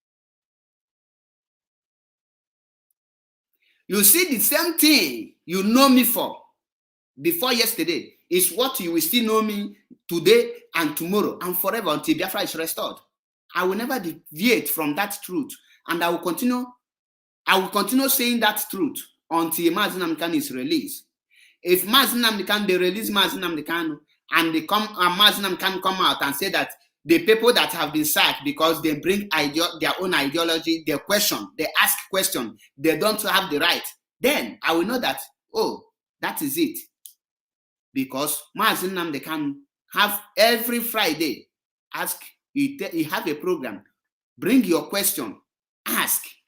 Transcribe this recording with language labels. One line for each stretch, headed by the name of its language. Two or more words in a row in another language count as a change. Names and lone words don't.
English: You see, the same thing you know me for before yesterday is what you will still know me today and tomorrow and forever until Biafra is restored. I will never deviate from that truth, and I will continue saying that truth until MAZI Nnamdi Kanu is released. If MAZI Nnamdi Kanu, they release MAZI Nnamdi Kanu, and they come and MAZI Nnamdi Kanu come out and say that the people that have been sacked because they bring their own ideology, they ask question, they don't have the right, then I will know that, oh, that is it. Because MAZI Nnamdi Kanu have every Friday, ask, you have a program, bring your question, ask.